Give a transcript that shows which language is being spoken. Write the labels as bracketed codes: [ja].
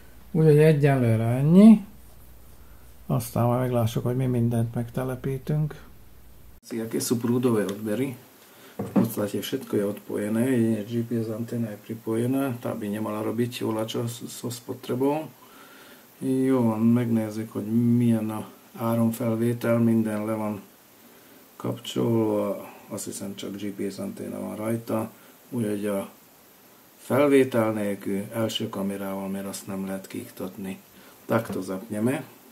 [hu] Úgyhogy egyenlőre ennyi. Aztán majd meglássuk, hogy mi mindent megtelepítünk. [sk] Aké sú prúdové odbery. V podstate všetko je odpojené, jedine GPS anténa je pripojená, tá by nemala robiť voľačo so spotrebou. [hu] Jó, megnézzük, hogy milyen a áramfelvétel, minden le van kapcsolva, azt hiszem csak GPS anténa van rajta, úgyhogy a felvétel nélkül első kamerával, mert azt nem lehet kiiktatni. [sk] Takto zapneme.